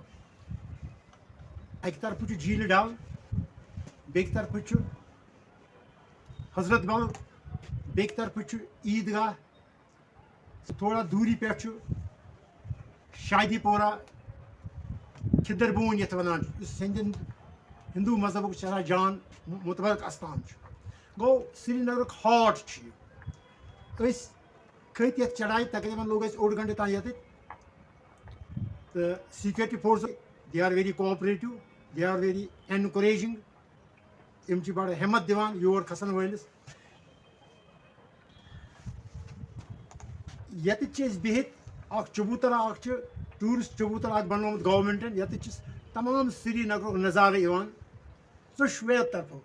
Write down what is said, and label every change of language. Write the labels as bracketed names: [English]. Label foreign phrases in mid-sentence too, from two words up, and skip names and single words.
[Kashmiri] اَکہِ طرفہٕ چھُ جھیٖلہِ ڈل, بیٚکہِ طرفہٕ چھُ حضرت بل, بیٚکہِ طرفہٕ چھُ عیٖدگاہ, تھوڑا دوٗری پٮ۪ٹھ چھُ شادی پورہ کھِدر بوٗنۍ یَتھ وَنان چھِ یُس ہِندوٗ مذہبُک شرح جان مُتبرک اَستان چھُ. گوٚو سری نگرُک ہاٹ چھُ یہِ. أسۍ کھٔتۍ یَتھ چڑایہِ تقریٖباً لوٚگ اَسہِ 1 گنٹہٕ تام ییٚتٮ۪تھ تہٕ [English] security force they are very cooperative, they are very encouraging. [Kashmiri] یِم چھِ بڑٕ ہٮ۪مت دِوان یور کھسن وٲلِس. ییٚتٮ۪تھ چھِ أسۍ بِہِتھ اکھ چبوٗترا اکھ چھُ ٹوٗرِسٹ چبوٗترا اکھ بنومُت گورمنٹن. ییٚتٮ۪تھ چھِ تمام سری نگرُک نظارٕ یِوان ژۄشوٕیو طرفو.